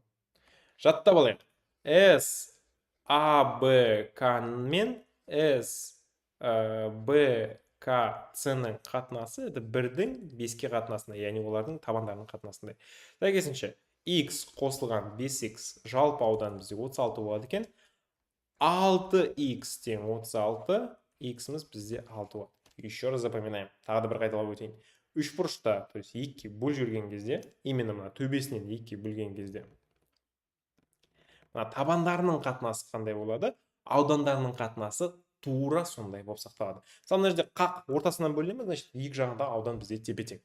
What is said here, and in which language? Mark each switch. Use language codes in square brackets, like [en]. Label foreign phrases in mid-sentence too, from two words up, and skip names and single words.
[kk] Жаттап алайық. S, A, B, K мен S, B, K, C-ның қатынасы, это 1-дің 5-ке қатынасында, яғни олардың табандарының қатынасында. Сәйкесінше, X қосылған 5X жалпы аудан бізде 36 болады екен. 6X тең 36, X-міз бізде 6 болады. [ru] Еще раз запоминаем. [kk] Тағы да бір қайталап өтейін. Үш бұрышта, [ru] то есть [kk] екіге бөл жүрген кезде, именно мына төбесінен екіге бөлген кезде, мына табандарының қатынасы қандай болады, аудандарының қатынасы тура сондай болып сақталады. Мысалы, мына жерде қақ ортасынан бөлінеміз, значит, екі жағында аудан бізде тепе-тең.